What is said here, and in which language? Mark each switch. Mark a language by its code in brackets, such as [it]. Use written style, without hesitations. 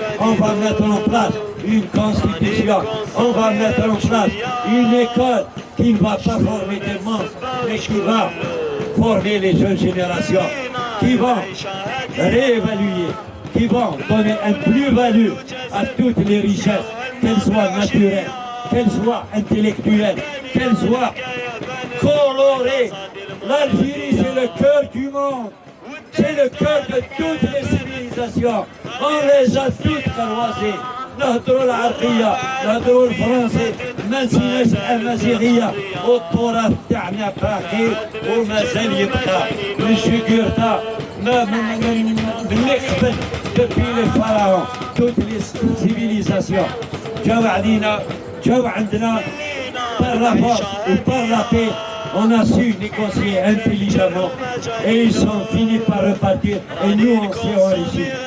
[fr] On va mettre en place une constitution, on va mettre en place une école qui ne va pas former des monstres, mais qui va former les jeunes générations, qui vont réévaluer, qui vont donner un plus-value à toutes les richesses, qu'elles soient naturelles, qu'elles soient intellectuelles, qu'elles soient colorées. L'Algérie, c'est le cœur du monde, c'est le cœur de toutes les civilisations. On les a toutes croisées. [ar] نهضروا العربية، نهضروا الفرنسي، ما نسيناش الأمازيغية، والتراث تاعنا باقي ومازال يبقى. من شجرتا من قبل [fr] depuis les pharaons, toutes les civilisations. [ar] جاو علينا، جاو عندنا [fr] par la force ou par la paix. On a su négocier intelligemment et ils sont finis par repartir et nous on s'est enrichis.